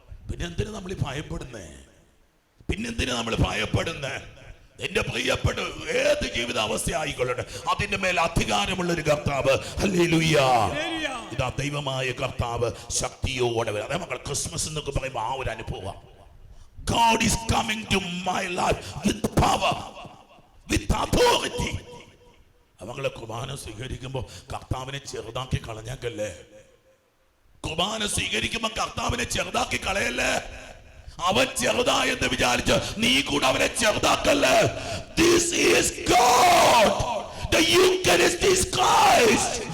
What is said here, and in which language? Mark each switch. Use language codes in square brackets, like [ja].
[ml] പിന്നെന്തിനു നമ്മൾ ഭയപ്പെടുന്നേ? പിന്നെന്തിനു നമ്മൾ ഭയപ്പെടുന്നേ? എന്റെ പ്രിയപ്പെട്ട ഏത് ജീവിതാവസ്ഥ ആയിക്കൊള്ളട്ടെ, അതിന്റെ മേൽ അധികാരമുള്ള ഒരു കർത്താവ്. ഹല്ലേലൂയ. ഇതാ ദൈവമായ കർത്താവ് ശക്തിയോടെ വരും. അതേ മക്കൾ, ക്രിസ്മസ് എന്നൊക്കെ പറയുമ്പോൾ ആ ഒരു അനുഭവം. [en] God is coming to my life with power, with authority. [ml] മക്കളെ, കുർബാന സ്വീകരിക്കുമ്പോൾ കർത്താവിനെ ചെറുതാക്കി കളഞ്ഞേക്കല്ലേ. കുർബാന സ്വീകരിക്കുമ്പോൾ കർത്താവിനെ ചെറുതാക്കി കളയല്ലേ. അവൻ ചെറുതായെന്ന് വിചാരിച്ച് നീ കൂടെ അവനെ ചെറുതാക്കല്ലേ. [en] This is God. The Eucharist is Christ.